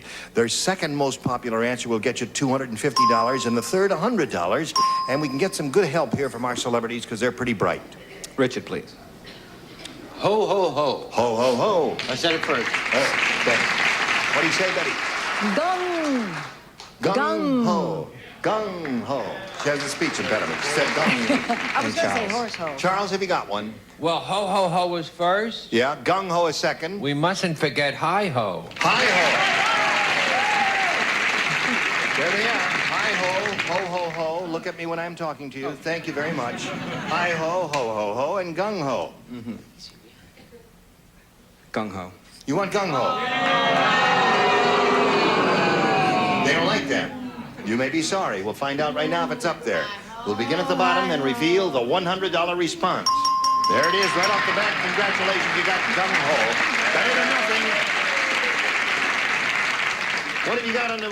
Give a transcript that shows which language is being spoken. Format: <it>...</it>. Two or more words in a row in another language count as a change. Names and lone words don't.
<en>Their second most popular answer will get you $250, and the third, $100. And we can get some good help here from our celebrities because they're pretty bright. Richard, please. Ho, ho, ho. Ho, ho, ho. I said it first. Betty. What do you say, Betty? Gung. Gung ho. Gung ho. She has a speech impediment. She said gung. I was going to say horse ho. Charles, have you got one? Well, ho, ho, ho was first. Yeah, gung ho is second. We mustn't forget hi, ho. Hi ho. There they are. Hi ho, ho, ho, ho. Look at me when I'm talking to you. Thank you very much. Hi ho, ho, ho, ho, and gung ho. Mm-hmm. Gung ho. You want gung ho? They don't like that. You may be sorry. We'll find out right now if it's up there. We'll begin at the bottom and reveal the $100 response. There it is, right off the bat. Congratulations, you got gung ho. Better than nothing. What have you got under?</en>